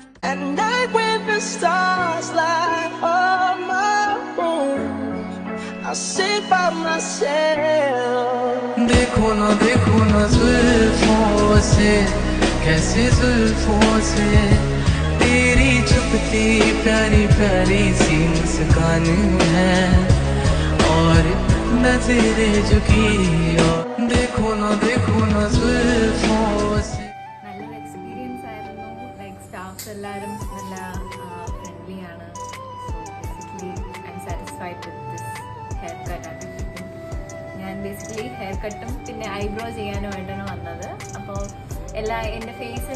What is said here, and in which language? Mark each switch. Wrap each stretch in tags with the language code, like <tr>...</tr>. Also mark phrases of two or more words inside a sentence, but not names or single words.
<en>At night when the stars light up my room, I sit by myself.</en> <hi>देखो ना जुल्फों से, कैसे जुल्फों से तेरी चुपती प्यारी प्यारी सी मुस्कान है, और नजरें झुकी और देखो ना जुल्फों से.</hi> <ml>നല്ലൊരു എക്സ്പീരിയൻസ് ആയിരുന്നു.</ml> <en>like staffs</en> <ml>എല്ലാവരും നല്ല ഫ്രണ്ട്ലി ആണ്.</ml> <en>so basically I am satisfied with this hair cut and everything.</en> <ml>ഞാൻ ബേസിക്കലി ഹെയർ കട്ടും പിന്നെ ഐബ്രോ ചെയ്യാനുമായിട്ടാണ് വന്നത്. അപ്പോൾ എൻ്റെ ഫേസ്</ml>